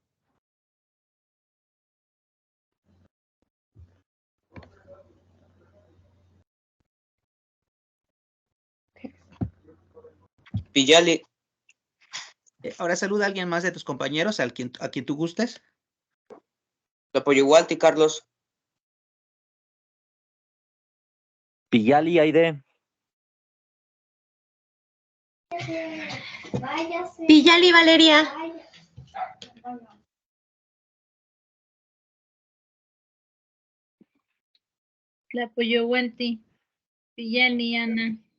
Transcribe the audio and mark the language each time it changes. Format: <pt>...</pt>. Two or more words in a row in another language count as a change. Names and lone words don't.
<nah>Pillali,</nah> <es>Ahora saluda a alguien más de tus compañeros, a quien tú gustes.</es> <nah>Tlapoyowalti, Carlos. Pillali, Aide. Pillali, Valeria. Tlapoyowalti, Pillali, Ana.</nah>